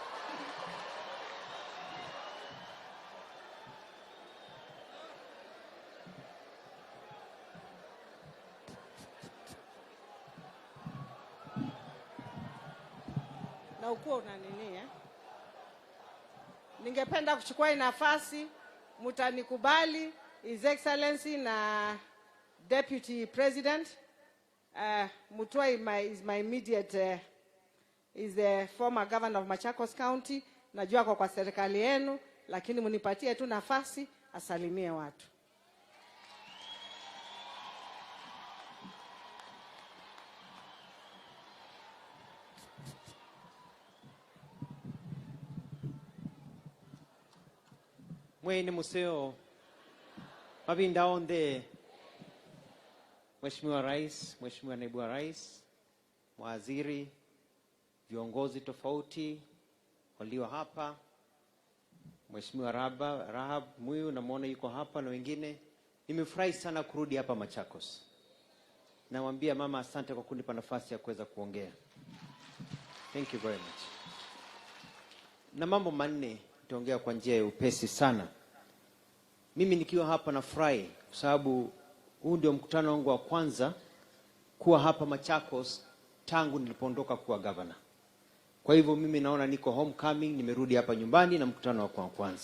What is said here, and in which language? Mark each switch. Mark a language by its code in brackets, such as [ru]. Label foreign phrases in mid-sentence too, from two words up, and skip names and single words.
[sw] Na ukuwa una nini Ningependa kuchukua hii nafasi, mutanikubali [en] His Excellency [sw] na [en] Deputy President. Mutua is my immediate, is the former governor of Machakos County. [sw] Najua kwa serikali yenu, lakini munipatie tu nafasi asalimie watu. [kam] Mwene museo mabinda onde, [sw] Mheshimiwa Rais, Mheshimiwa Naibu wa Rais, mawaziri, viongozi tofauti, walio hapa, Mheshimiwa Rahab Muyu namuona yuko hapa na wengine. Nimefurahi sana kurudi hapa Machakos. Namwambia mama asante kwa kunipa nafasi ya kuweza kuongea. [en] Thank you very much. [sw] Na mambo manne nitaongea kwa njia ya upesi sana. Mimi nikiwa hapa nafurahi kwa sababu huu ndio mkutano wangu wa kwanza kuwa hapa Machakos tangu nilipoondoka kuwa governor. Kwa hivyo mimi naona niko homecoming, nimerudi hapa nyumbani na mkutano wa kwanza.